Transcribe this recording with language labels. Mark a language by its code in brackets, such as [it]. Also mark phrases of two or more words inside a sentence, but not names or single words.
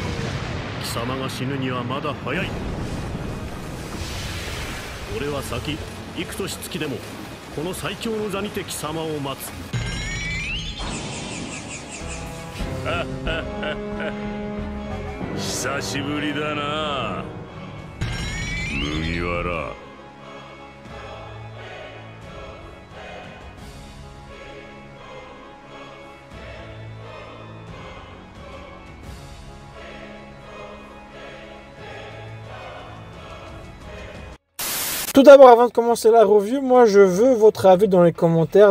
[ja] 貴様が死ぬにはまだ早い。俺は先幾年月でもこの最強の座にて貴様を待つ。久しぶりだな麦わら。 [fr] Tout d'abord, avant de commencer la review, moi je veux votre avis dans les commentaires.